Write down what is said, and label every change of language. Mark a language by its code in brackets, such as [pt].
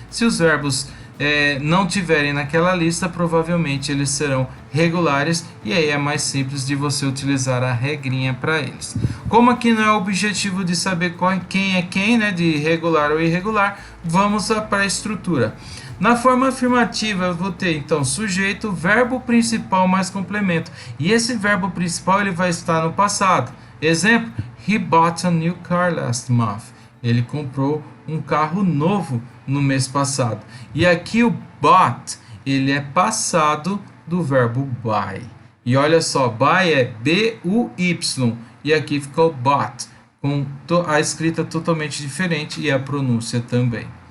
[pt] Se os verbos não tiverem naquela lista, provavelmente eles serão regulares, e aí é mais simples de você utilizar a regrinha para eles. Como aqui não é o objetivo de saber quem é quem, né, de regular ou irregular, vamos para a estrutura. Na forma afirmativa eu vou ter então sujeito, verbo principal mais complemento, e esse verbo principal ele vai estar no passado. Exemplo: [en] he bought a new car last month. [pt] Ele comprou um carro novo no mês passado. E aqui o bought, ele é passado do verbo buy. E olha só, buy é B-U-Y. E aqui ficou bought, com a escrita totalmente diferente e a pronúncia também.